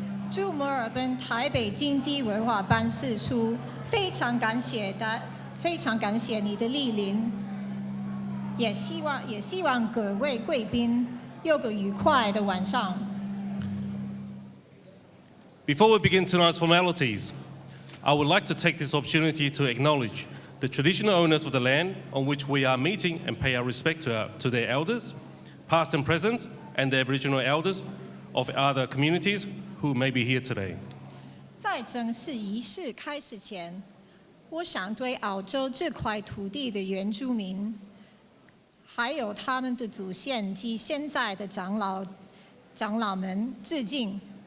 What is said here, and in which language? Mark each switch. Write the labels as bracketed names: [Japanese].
[Chinese] 驻墨尔本台北经济文化办事处非常感谢你的莅临，也希望各位贵宾有个愉快的晚上。 [English] Before we begin tonight's formalities, I would like to take this opportunity to acknowledge the traditional owners of the land on which we are meeting and pay our respect to their elders, past and present, and the Aboriginal elders of other communities who may be here today. [Chinese] 在正式仪式开始前，我想对澳洲这块土地的原住民，还有他们的祖先及现在的长老们致敬。